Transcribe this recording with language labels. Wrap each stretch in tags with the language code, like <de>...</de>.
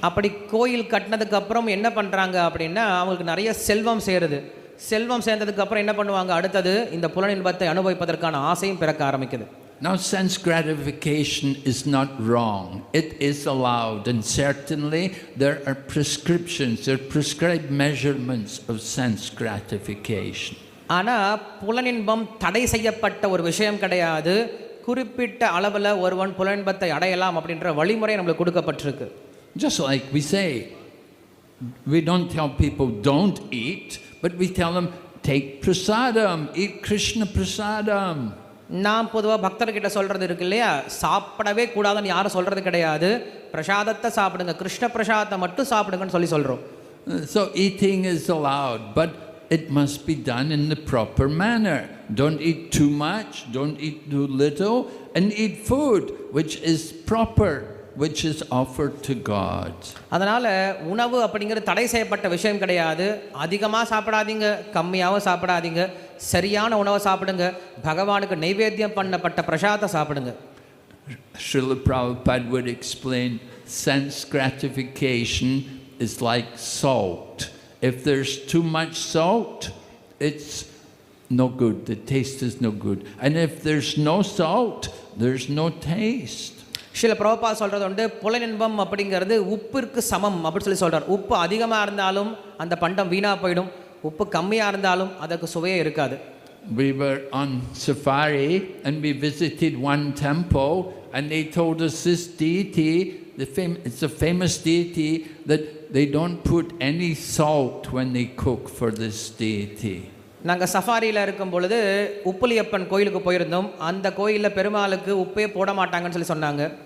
<ta>அப்படி கோயில் கட்டினதுக்கு அப்புறம் என்ன பண்ணுறாங்க அப்படின்னா அவங்களுக்கு நிறைய செல்வம் சேருது. செல்வம் சேர்ந்ததுக்கு அப்புறம் என்ன பண்ணுவாங்க, அடுத்தது இந்த புலனின்பத்தை அனுபவிப்பதற்கான ஆசையும் பிறக்க ஆரம்பிக்குது.</ta> <en>Now sense gratification is not wrong. It is allowed, and certainly there are prescriptions, there are prescribed measurements of sense gratification.</en> <ta>ஆனால் புலனின்பம் தடை செய்யப்பட்ட ஒரு விஷயம் கிடையாது. குறிப்பிட்ட அளவில் ஒருவன் புலனின்பத்தை அடையலாம் அப்படின்ற வழிமுறை நம்மளுக்கு கொடுக்கப்பட்டிருக்கு.</ta> <en>Just like we say, we don't tell people don't eat, but we tell them take prasadam, eat Krishna prasadam.</en> <ta>நாம் பொதுவாக பக்தர்கிட்ட சொல்கிறது இருக்கு இல்லையா, சாப்பிடவே கூடாதுன்னு யாரும் சொல்கிறது கிடையாது. பிரசாதத்தை சாப்பிடுங்க, கிருஷ்ண பிரசாதத்தை மட்டும் சாப்பிடுங்கன்னு சொல்கிறோம்.</ta> <en>So eating is allowed, but it must be done in the proper manner. Don't eat too much, don't eat too little, and eat food which is proper, which is offered to God.</en> <ta>அதனால் உணவு அப்படிங்கிறது தடை செய்யப்பட்ட விஷயம் கிடையாது. அதிகமாக சாப்பிடாதீங்க, கம்மியாகவும் சாப்பிடாதீங்க, சரியான உணவை சாப்பிடுங்க, பகவானுக்கு நைவேத்தியம் பண்ணப்பட்ட பிரசாதத்தை சாப்பிடுங்க.</ta> <en>Srila Prabhupada would explain, sense gratification is like salt. If there's too much salt, it's no good, the taste is no good. And if there's no salt, there's no taste.</en> <ta>Srila Prabhupad சொல்கிறது உண்டு, புலனின்பம் அப்படிங்கிறது உப்பிற்கு சமம் அப்படின்னு சொல்கிறார். உப்பு அதிகமாக இருந்தாலும் அந்த பண்டம் வீணாக போயிடும், உப்பு கம்மியாக இருந்தாலும் அதற்கு சுவையே இருக்காது.</ta> <en>We were on safari and we visited one temple, and they told us this deity, it's a famous deity, that they don't put any salt when they cook for this deity.</en> <ta>நாங்கள் சஃபாரியில் இருக்கும் பொழுது உப்புலியப்பன் கோயிலுக்கு போயிருந்தோம். அந்த கோயிலில் பெருமாளுக்கு உப்பே போட மாட்டாங்கன்னு சொன்னாங்க.</ta>